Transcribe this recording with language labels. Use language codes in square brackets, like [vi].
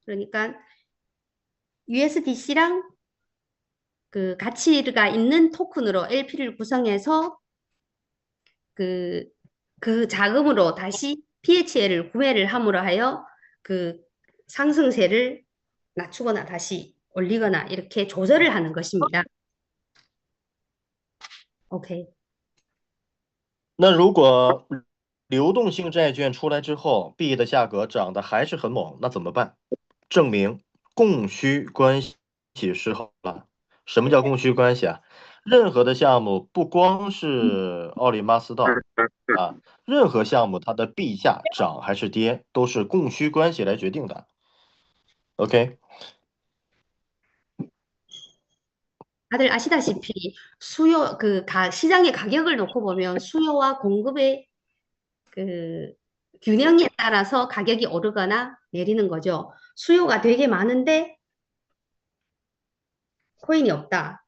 [ko] 그러니까 USDC랑 그 가치가 있는 토큰으로 LP를 구성해서 그 자금으로 다시 PHL을 구매를 함으로 하여 그 상승세를 낮추거나 다시 올리거나 이렇게 조절을 하는 것입니다. [en] OK， [zh] 那如果流动性债券出来之后，币的价格涨得还是很猛，那怎么办？证明供需关系失衡了。什么叫供需关系啊？任何的项目，不光是奥利马斯道啊，任何项目它的币价涨还是跌，都是供需关系来决定的。 [en] OK， [ko] 다들 아시다시피 시장의 가격을 놓고 보면 수요와 공급의 그 균형에 따라서 가격이 오르거나 내리는 거죠. 수요가 되게 많은데 코인이 없다.